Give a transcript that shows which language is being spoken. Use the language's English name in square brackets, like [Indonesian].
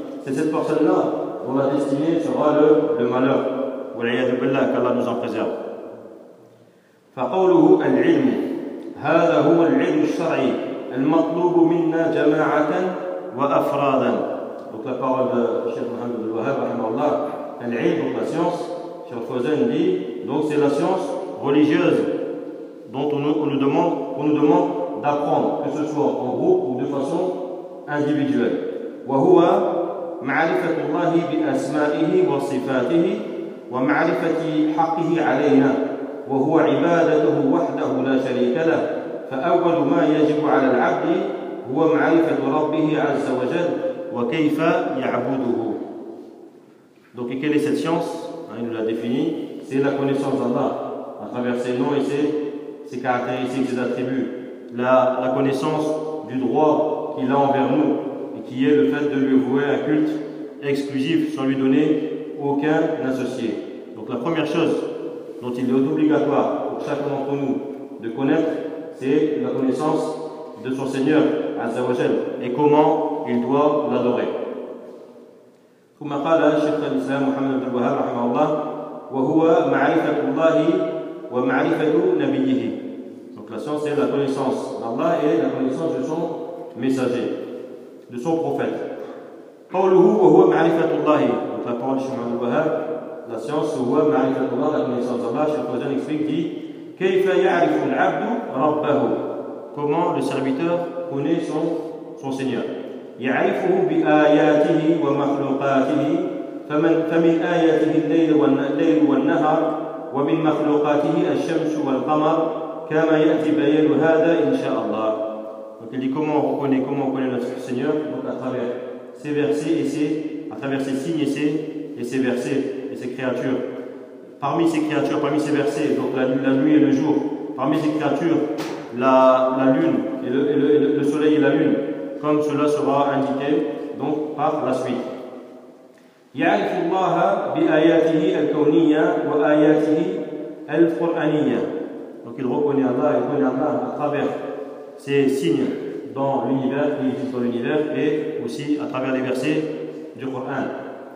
[French] C'est cette personne-là dont la destinée sera le malheur. [Arabic] Wal'iyadu billah, [French] qu'Allah nous en préserve. [Arabic] فقوله العلم هذا هو العلم الشرعي المطلوب منا جماعة وأفرادا. [French] Donc la parole de Cheikh Mohammed al-Wahhab, rahimahullah, العلم, la science, Cheikh Fawzan dit, donc c'est la science religieuse dont on nous demande d'apprendre, que ce soit en groupe ou de façon individuelle. [Arabic] وهو معرفة الله بأسمائه وصفاته ومعرفة حقه علينا وهو عبادته وحده لا شريك له فأول ما يجب على العبد هو معرفة ربه عز وجل وكيف يعبده. [French] Donc, quelle est cette science? Il nous l'a définie. C'est la connaissance d'Allah à travers ses noms et ses caractéristiques, ses attributs. La connaissance du droit qu'il a envers nous et qui est le fait de lui vouer un culte exclusif sans lui donner aucun associé. Donc, la première chose dont il est obligatoire pour chacun d'entre nous de connaître, c'est la connaissance de son Seigneur, Azza wa Jal, et comment il doit l'adorer. [Arabic] ثم قال شيخ الإسلام محمد بن الوهاب رحمه الله وهو معرفة الله ومعرفة نبيه. [French] Donc la science est la connaissance d'Allah et la connaissance de son messager, de son prophète. [Arabic] قوله وهو معرفة الله. [French] Donc la parole de شيخ محمد بن الوهاب, la science [Arabic] هو معرفة الله, [French] la connaissance d'Allah. شيخ الإسلام explique, dit [Arabic] كيف يعرف العبد ربه. [French] Comment le serviteur connaît son Seigneur. [Arabic] يعرفه بآياته ومخلوقاته فمن آياته الليل والنهار ومن مخلوقاته الشمس والقمر كما يأتي بيان هذا إن شاء الله. [French] Donc il dit comment on connaît notre Seigneur, donc à travers ces versets et ces versets et ces créatures. Parmi ces créatures, parmi ces versets, donc la nuit et le jour, parmi ces créatures, la lune et le soleil et la lune. Comme cela sera indiqué donc par la suite. [Arabic] يعرف الله بآياته الكونية وآياته القرآنية. [French] Donc il reconnaît Allah, il connaît Allah à travers ses signes dans l'univers, qui existe dans l'univers, et aussi à travers les versets du Coran.